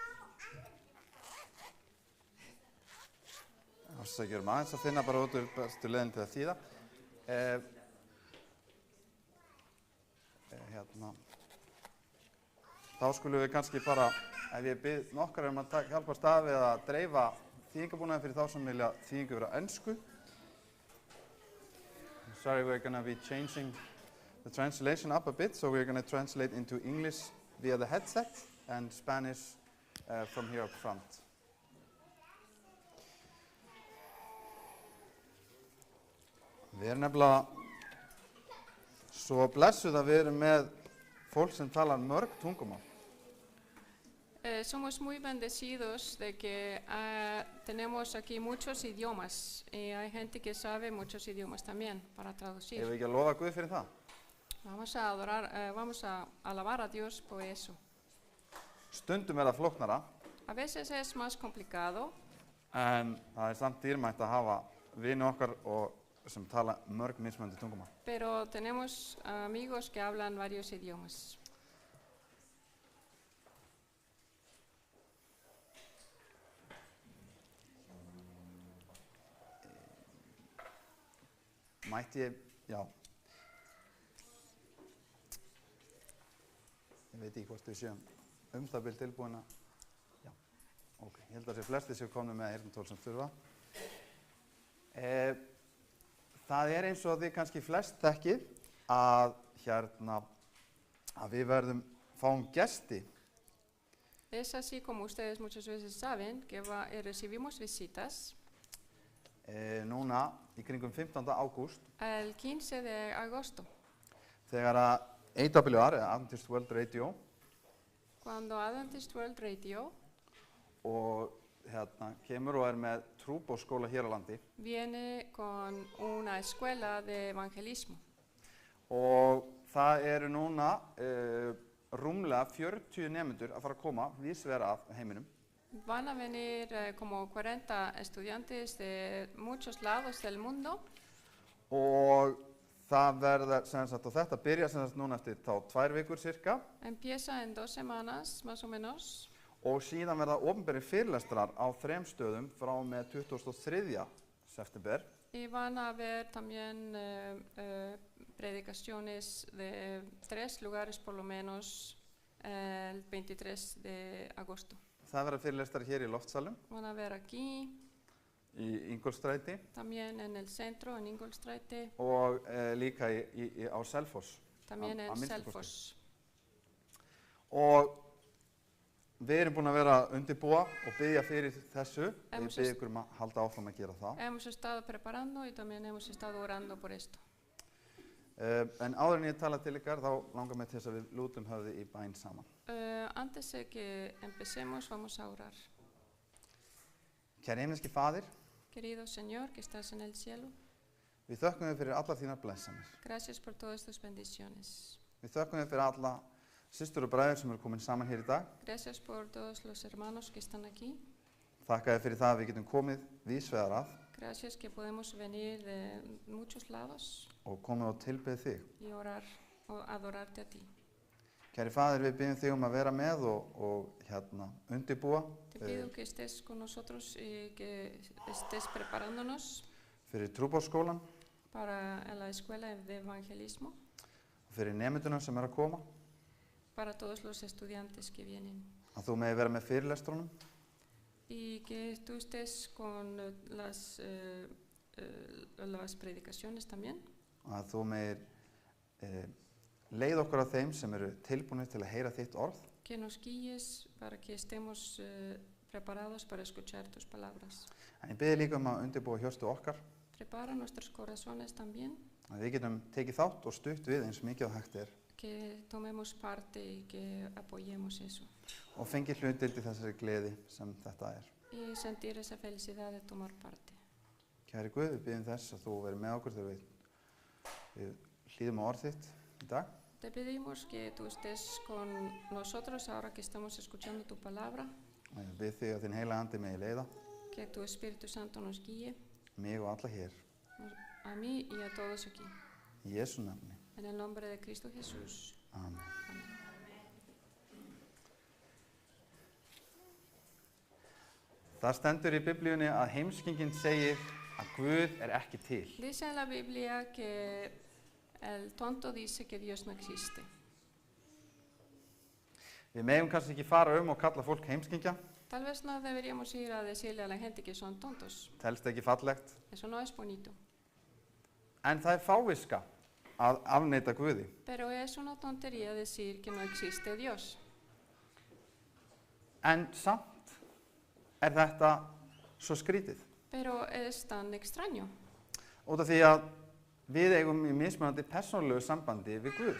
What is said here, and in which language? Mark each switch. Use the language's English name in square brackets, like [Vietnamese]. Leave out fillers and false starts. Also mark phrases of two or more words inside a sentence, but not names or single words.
[Icelandic] Ásækjum aðeins að finna bara út úr bestu leiðin til að þýða. Þá skulum við kannski bara, ef ég bið nokkar að hjálpa stað við að dreifa þýðingabúnaði fyrir þá sem vilja þýðingu vera ensku. [English] Sorry, we're going to be changing the translation up a bit, so we're going to translate into English via the headset and Spanish from here up front. [Icelandic] Við erum nefnilega svo blessuð að við erum með fólk sem talar mörg tungumál. [Spanish] Somos muy bendecidos de que tenemos aquí muchos idiomas y hay gente que sabe muchos idiomas también para traducir. [Icelandic] Ef við ekki að lofa Guð fyrir það? [Spanish] Vamos a adorar, vamos a alabar a Dios por eso. [Icelandic] Stundum er það flóknara, [Spanish] A veces es más complicado, [Icelandic] en það er samt dýrmætt að hafa vini okkar sem tala mörg mismunandi tungumál. [Spanish] pero tenemos amigos que hablan varios idiomas. [Icelandic] Mætti ég, já. Ég veit ekki hvort við séum það bil tilbúin að, já, ok, ég held að sé flestir séu komnir með heyrnartól sem þurfa. Það er eins og þið kannski flest þekkið að við fáum gesti. [Spanish] Es así como ustedes muchas veces saben que recibimos visitas. [Icelandic] Núna í kringum 15. ágúst [Spanish] El 15 de agosto, [Icelandic] þegar að AWR, Adventist World Radio, [Spanish] cuando Adventist World Radio [Icelandic] og kemur og er með trúboðsskóla hér á landi [Spanish] viene con una escuela de evangelismo. [Icelandic] og það eru núna rúmlega 40 nemendur að fara að koma víðsvegar af heiminum. [Spanish] Van a venir como 40 estudiantes de muchos lados del mundo [Icelandic] Og það verða, og þetta byrja núna eftir 2 vikur cirka [Spanish] Empieza en 2 semanas, más o menos, [Icelandic] og síðan verða opinberir fyrirlestrar á 3 stöðum frá með 23. september [Spanish] y van a haber también predicaciones de 3 lugares por lo menos el 23 de agosto. [Icelandic] Það verða fyrirlestrar hér í loftsalum [Spanish] Van a ver aquí, [Icelandic] í Ingólfsstræti [Spanish] también en el centro, en Ingolstræti, [Icelandic] og líka á Selfoss. [Spanish] también [Icelandic] A [Spanish] en [Icelandic] minnsta kosti. [Spanish] Selfoss. [Icelandic] Og við erum búin að vera að undirbúa og biðja fyrir þessu. Við [Spanish] Hemos [Icelandic] biðjum ykkur að halda áfram að gera það. [Spanish] Hemos estado preparando y también hemos estado orando por esto. [Icelandic] En áður en ég tala til ykkar, þá langar mig til þess að við lútum höfði í bæn saman. [Spanish] Antes de que empecemos, vamos a orar. [Icelandic] Kæri himneski Faðir, [Spanish] Querido Señor, que estás en el cielo, [Icelandic] við þökkum þér fyrir allar þínar blessanir. [Spanish] gracias por todas tus bendiciones. [Icelandic] Við þökkum þér fyrir alla systur og bræður sem eru komin saman hér í dag. [Spanish] Gracias por todos los hermanos que están aquí. [Icelandic] Þakka þér fyrir það að við getum komið víðsvegar að [Spanish] Gracias que podemos venir de muchos lados [Icelandic] og komið og tilbeðið þig. [Spanish] y orar o adorarte a ti. [Icelandic] Kæri Faðir, við biðjum þig að vera með og undirbúa [Spanish] Te pido que estés con nosotros y que estés preparándonos [Icelandic] fyrir trúboðsskólan [Spanish] para la escuela de evangelismo, [Icelandic] og fyrir nemynduna sem eru að koma. [Spanish] para todos los estudiantes que vienen. [Icelandic] Að þú megi vera með fyrirlestrunum [Spanish] Y que tú estés con las predicaciones también. [Icelandic] og að þú megir leið okkur að þeim sem eru tilbúinir til að heyra þitt orð. [Spanish] Que nos guíes para que estemos preparados para escuchar tus palabras. [Icelandic] En ég biðji líka að undirbúa hjörtu okkar, [Spanish] Prepara nuestros corazones también, [Icelandic] að við getum tekið þátt og stutt við eins mikið og hægt [Spanish] que tomemos parte y que apoyemos eso. [Icelandic] og fengið hlutdeild í þessari gleði sem þetta [Spanish] Y sentir esa felicidad de tomar parte. [Icelandic] Kæri Guð, við biðjum þess að þú verið með okkur þegar við hlýðum á orð þitt í dag. [Spanish] Te pedimos que tú estés con nosotros ahora que estamos escuchando tu palabra, [Icelandic] Og ég bið þig að þinn heila andi megi leiða [Spanish] que tu Espíritu Santo nos guíe, [Icelandic] mig og alla hér. [Spanish] a mí y a todos aquí. [Icelandic] Í Jesú nafni. [Spanish] En el nombre de Cristo Jesús. [Icelandic] Amen. [Spanish] Amén. [Icelandic] Það stendur í Biblíunni að heimskingin segir að Guð ekki til. [Spanish] Dice en la Biblia que el tonto dice que Dios no existe. [Icelandic] Við megum kannski ekki fara og kalla fólk heimskingja. [Spanish] Tal vez no deberíamos ir a decirle a la gente que son tontos. [Icelandic] Telst ekki fallegt. [Spanish] Eso no es bonito. [Icelandic] En það fáviska að afneita Guði. [Spanish] Pero es una tontería decir que no existe Dios. [Icelandic] En samt þetta svo skrítið. [Spanish] Pero es tan extraño. [Icelandic] Út af því að við eigum í mismunandi persónulegu sambandi við Guð.